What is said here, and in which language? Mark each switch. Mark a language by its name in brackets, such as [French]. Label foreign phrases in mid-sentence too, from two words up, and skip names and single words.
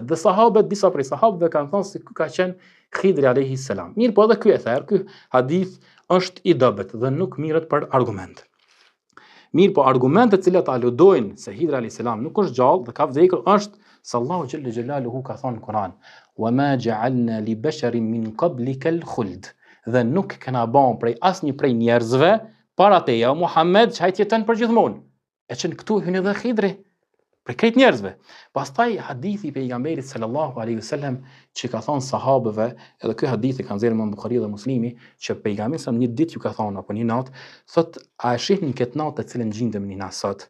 [Albanian] Dhe sahabët, disa prej sahabëve kanë thënë se ky ka qenë Hidri [Arabic] عليه السلام. [Albanian] Mirë, po edhe ky ether, ky hadith është i dobët dhe nuk mirret për argument. Mirë, po argumentet të cilat aludojnë se Hidri [Arabic] عليه السلام [Albanian] nuk është gjallë dhe ka vdekur është se Allahu [Arabic] جل جلاله [Albanian] ka thënë në Kur'an: [Arabic] "وما جعلنا لبشر من قبلك الخلد", [Albanian] dhe nuk kena bën prej asnjë prej njerëzve para teja Muhammed që ai të jeton përgjithmonë. E çon këtu hyn edhe Hidri. për krejt njerëzve. Pastaj hadithi i pejgamberit [Arabic] صلى الله عليه وسلم [Albanian] që ka thonë sahabëve, edhe ky hadith e kanë nxjerrë Imam Buhariu dhe Muslimi, që pejgamberi sa një ditë ju ka thonë apo një natë, thot a e shihni këtë natë të cilën gjindem një natë sot?